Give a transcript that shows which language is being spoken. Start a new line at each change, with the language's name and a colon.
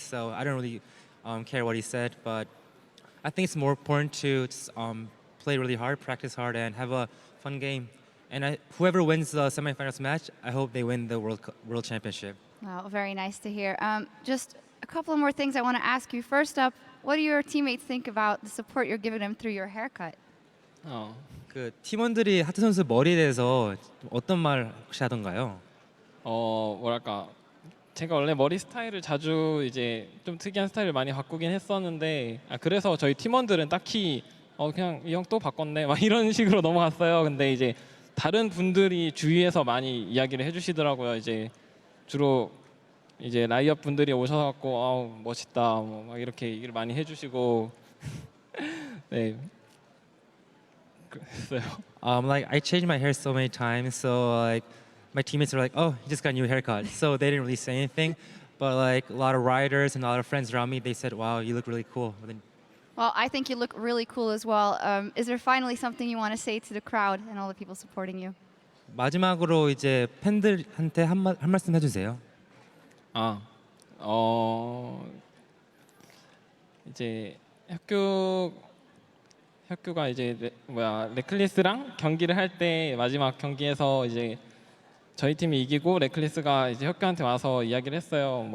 English: So I don't really care what he said, but I think it's more important to just, play really hard, practice hard, and have a fun game. And whoever wins the semifinals match, I hope they win the World Championship. Well, very nice to hear. Just a couple more things I want to ask you. First up, what do your teammates think about the support you're giving them through your haircut?
Korean: 그 팀원들이 하트 선수 머리에 대해서 어떤 말 혹시 하던가요? 뭐랄까 제가 원래 머리 스타일을 자주 이제 좀 특이한 스타일을 많이 바꾸긴 했었는데 그래서 저희 팀원들은 딱히 그냥 이 형 또 바꿨네 막 이런 식으로 넘어갔어요. 근데 이제 다른 분들이 주위에서 많이 이야기를 해주시더라고요. 이제 주로 이제 라이엇 분들이 오셔갖고 멋있다 막 이렇게 얘기를 많이 해주시고 네.
English: Like I changed my hair so many times, so like my teammates were like, "Oh, you just got a new haircut," so they didn't really say anything. But like a lot of riders and a lot of friends around me, they said, "Wow, you look really cool." Well, I think you look really cool as well. Is there finally something you want to say to the crowd and all the people supporting you?
Korean: 마지막으로 이제 팬들한테 한 말씀 해주세요. 이제 혁규가 이제 레클리스랑 경기를 할 때 마지막 경기에서 이제 저희 팀이 이기고 레클리스가 이제 혁규한테 와서 이야기를 했어요.